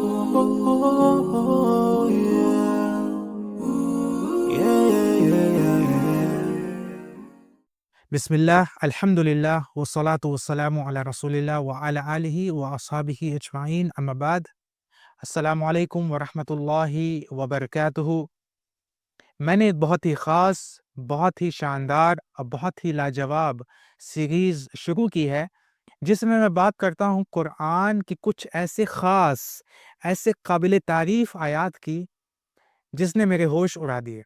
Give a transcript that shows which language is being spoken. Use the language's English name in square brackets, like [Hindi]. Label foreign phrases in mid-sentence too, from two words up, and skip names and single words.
[English] Oh, yeah. Yeah, yeah, yeah, yeah. [Arabic] بسم الله الحمد لله والصلاة والسلام على رسول الله وعلى آله وأصحابه أجمعين أما بعد السلام علیکم ورحمۃ اللہ وبرکاتہ۔ [Urdu] میں نے ایک بہت ہی خاص، بہت ہی شاندار اور بہت ہی لاجواب سیریز شروع کی ہے جس میں بات کرتا ہوں قرآن کی کچھ ایسے خاص، ایسے قابل تعریف آیات کی جس نے میرے ہوش اڑا دیے۔